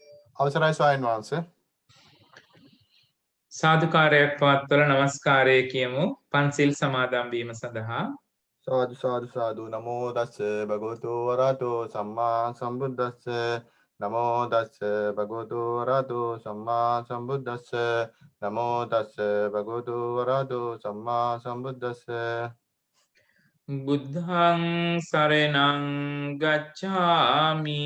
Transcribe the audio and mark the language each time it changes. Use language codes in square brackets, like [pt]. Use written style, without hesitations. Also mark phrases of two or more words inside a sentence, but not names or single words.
[si] අවසරයි ස්වාමීන් වහන්සේ. සාදුකාරයක් පවත්වල නමස්කාරය කියමු පන්සිල් සමාදන් වීම සඳහා. [pi] සාදු සාදු සාදු නමෝ තස්ස භගවතු වරහතෝ සම්මා සම්බුද්දස්ස නමෝ තස්ස භගවතු වරහතෝ සම්මා සම්බුද්දස්ස නමෝ තස්ස භගවතු වරහතෝ සම්මා සම්බුද්දස්ස. බුද්ධං සරණං ගච්ඡාමි